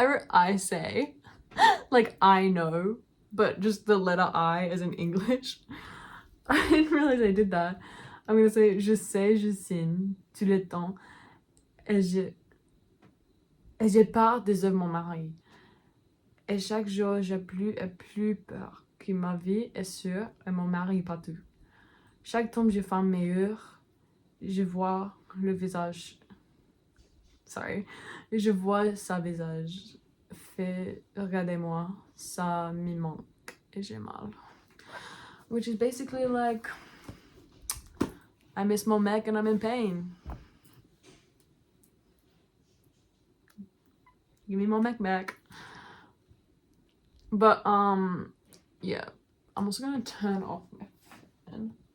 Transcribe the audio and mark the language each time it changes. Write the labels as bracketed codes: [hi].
[en] I say, like I know, but just the letter I as in English. I didn't realize I did that. I'm gonna say [fr] je sais, je signe tout le temps et j'ai peur de mon mari. Et chaque jour j'ai plus et plus peur que ma vie est sûre et mon mari partout. Chaque temps je fais meilleur, je vois le visage. Je vois sa visage. Fait, regardez-moi, ça me manque et j'ai mal. [en] Which is basically like, I miss my mec and I'm in pain. Give me my mec back. But yeah, I'm also gonna turn off my fan.